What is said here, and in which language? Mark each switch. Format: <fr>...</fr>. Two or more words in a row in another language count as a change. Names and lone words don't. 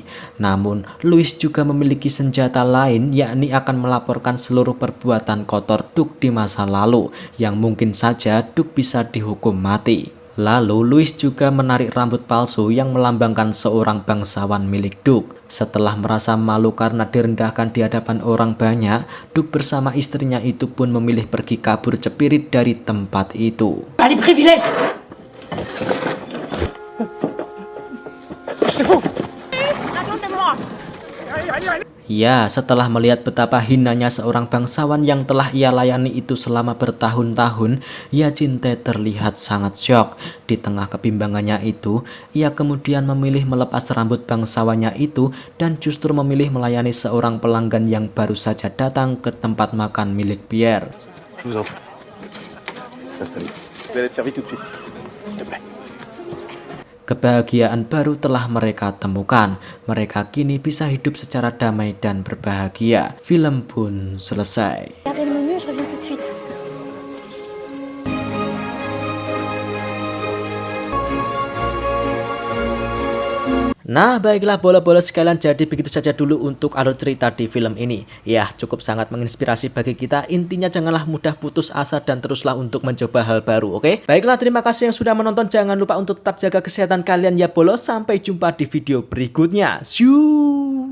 <id>Namun, Louis juga memiliki senjata lain, yakni akan melaporkan seluruh perbuatan kotor Duke di masa lalu, yang mungkin saja Duke bisa dihukum mati. Lalu Louis juga menarik rambut palsu yang melambangkan seorang bangsawan milik Duke. Setelah merasa malu karena direndahkan di hadapan orang banyak, Duke bersama istrinya itu pun memilih pergi kabur cepirit dari tempat itu.</id> <fr>Pas les privilèges. C'est faux. Racontez-moi.</fr> <id>Ya, setelah melihat betapa hinanya seorang bangsawan yang telah ia layani itu selama bertahun-tahun, Hyacinthe terlihat sangat syok. Di tengah kebimbangannya itu, ia kemudian memilih melepas rambut bangsawannya itu dan justru memilih melayani seorang pelanggan yang baru saja datang ke tempat makan milik Pierre.</id> <fr>Je vous en prie. Installez. Vous allez être servi tout de suite, s'il te plaît.</fr> <id>Kebahagiaan baru telah mereka temukan. Mereka kini bisa hidup secara damai dan berbahagia. Film pun selesai.</id> <fr>Regardez le menu, je reviens tout de suite.</fr> <id>Nah, baiklah bola-bola sekalian, jadi begitu saja dulu untuk alur cerita di film ini. Ya, cukup sangat menginspirasi bagi kita. Intinya janganlah mudah putus asa dan teruslah untuk mencoba hal baru, oke? Baiklah, terima kasih yang sudah menonton. Jangan lupa untuk tetap jaga kesehatan kalian ya bolo. Sampai jumpa di video berikutnya.</id> <en>See you.</en>